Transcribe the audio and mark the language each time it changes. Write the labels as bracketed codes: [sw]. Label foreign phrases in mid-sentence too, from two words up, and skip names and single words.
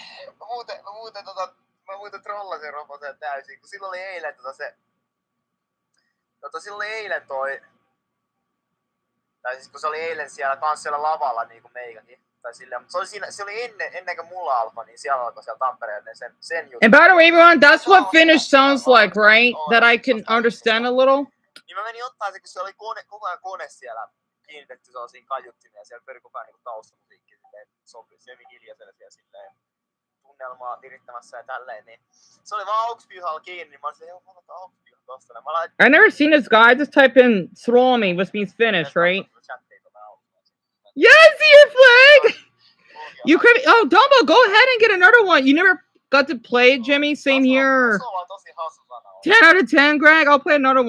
[fi] Mä muuten trollasin Roposen täysin, kun silloin oli eilen silloin oli eilen tai siis kun se oli eilen siellä lavalla niinku meikäkin. Tai silleen, mutta se oli ennen kuin mulla alkoi, niin siellä alkoi siellä Tampereella sen juttu. [en] And by the way, everyone, that's what Finnish sounds like, right? That I can understand a little. [fi] Niin mä menin ottaa se, kun se oli koko ajan kone siellä kiinnitetty sellaisiin kaiuttimia ja siellä pyöri koko ajan niin taustamusiikki silleen sopii. Se oli hiljaisella siellä silleen tunnelmaa virittämässä ja tälleen, niin se oli vaan AUX-pihalla kiinni, niin mä olin silleen, mä otan AUX-pihan tosta. [en] I've never seen this guy. I just type in Suomi, which means Finnish, right? Yes, your flag! You could. Oh, Dumbo, go ahead and get another one. You never got to play it, Jimmy. Same here. 10 out of 10, Greg. I'll play another one.